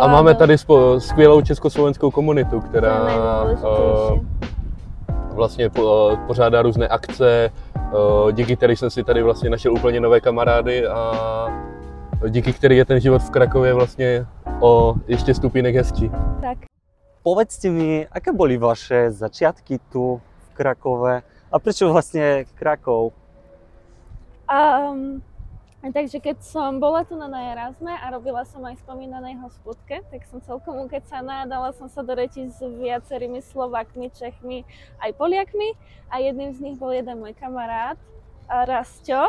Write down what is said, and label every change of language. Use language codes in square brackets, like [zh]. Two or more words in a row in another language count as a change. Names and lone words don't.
[cs] máme tady skvělou československou komunitu, která vlastně pořádá různé akce, díky které jsem si tady vlastně našel úplně nové kamarády a díky který je ten život v Krakově vlastně o ještě stupínek hezčí. Tak. [sk] Povedzte mi, aké boli vaše začiatky tu v Krakove a prečo vlastne Krakov? Takže keď som bola tu na Erasme a robila som aj spomínanej hospodke, tak som celkom ukecaná, dala som sa do reči s viacerými Slovakmi, Čechmi aj Poliakmi a jedným z nich bol jeden môj kamarát, Rasťo.